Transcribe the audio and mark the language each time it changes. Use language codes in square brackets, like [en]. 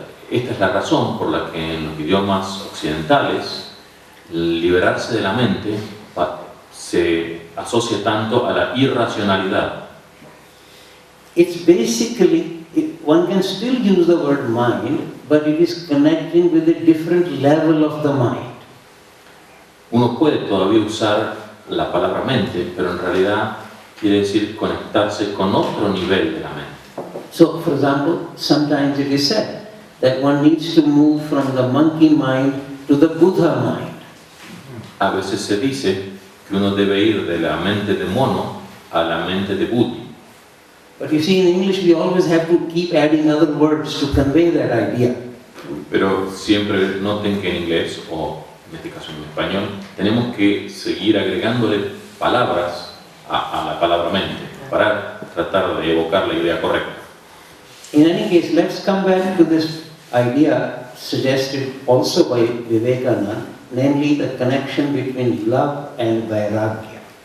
[es] Esta es la razón por la que en los idiomas occidentales liberarse de la mente se asocia tanto a la irracionalidad. [en] It's basically, one can still use the word mind, but it is connecting with a different level of the mind. [es] Uno puede todavía usar la palabra mente, pero en realidad quiere decir conectarse con otro nivel de la mente. [en] So, for example, sometimes it is said that one needs to move from the monkey mind to the Buddha mind. [es] A veces se dice que uno debe ir de la mente de mono a la mente de Buddhi. [en] But you see, in English we always have to keep adding other words to convey that idea. [es] Pero siempre noten que en inglés, o en este caso en español, tenemos que seguir agregándole palabras a la palabra mente para tratar de evocar la idea correcta. [en] In any case, let's come back to this idea suggested also by Vivekananda, namely the connection between love and vairagya.